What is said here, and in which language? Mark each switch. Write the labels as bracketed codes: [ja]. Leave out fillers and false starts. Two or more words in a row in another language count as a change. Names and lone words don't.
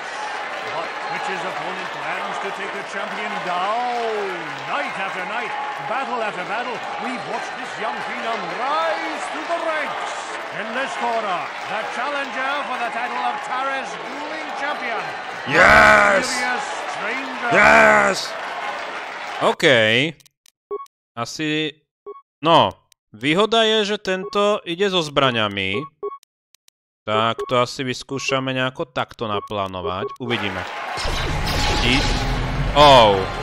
[en] But Twitch's opponent plans to take the champion down. Night after night, battle after battle, we've watched this young phenom rise through the ranks. In this corner, the challenger for the title of Tara's dueling champion. Yes! Yes! [sk] OK. Asi... No, výhoda je, že tento ide so zbraňami. Tak to asi vyskúšame nejako takto naplánovať. Uvidíme. Oh.